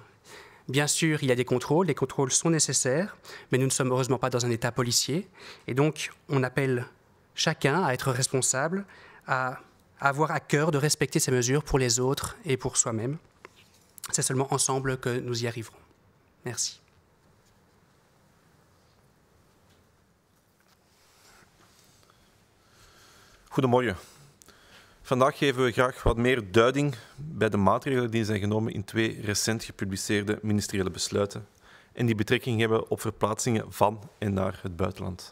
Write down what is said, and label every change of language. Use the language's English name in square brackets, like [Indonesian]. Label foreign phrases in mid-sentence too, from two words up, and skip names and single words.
[French] Bien sûr, il y a des contrôles, les contrôles sont nécessaires, mais nous ne sommes heureusement pas dans un état policier, et donc on appelle chacun à être responsable, à avoir à cœur de respecter ces mesures pour les autres et pour soi-même. C'est seulement ensemble que nous y arriverons. Merci. [Dutch] Goedemorgen. Vandaag geven we graag wat meer duiding bij de maatregelen die zijn genomen in 2 recent gepubliceerde ministeriële besluiten en die betrekking hebben op verplaatsingen van en naar het buitenland.